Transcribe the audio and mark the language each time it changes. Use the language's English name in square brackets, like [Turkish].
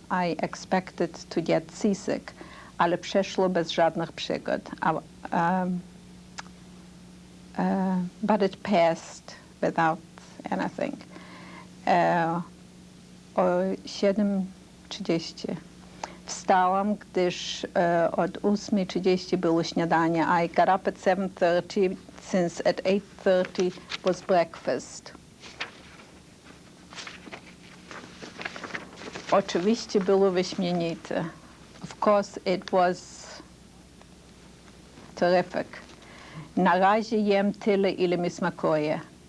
[English] I expected to get seasick, [Polish] ale przeszło bez żadnych przygód. [English] But it passed without anything. [Polish] O 7:30 wstałam, gdyż od 8:30 było śniadanie. [English] I got up at 7:30 since at 8:30 was breakfast. [Polish] Oczywiście było wyśmienite. [English] Of course it was terrific. [Polish] Na razie jem tyle, ile mi smakuje.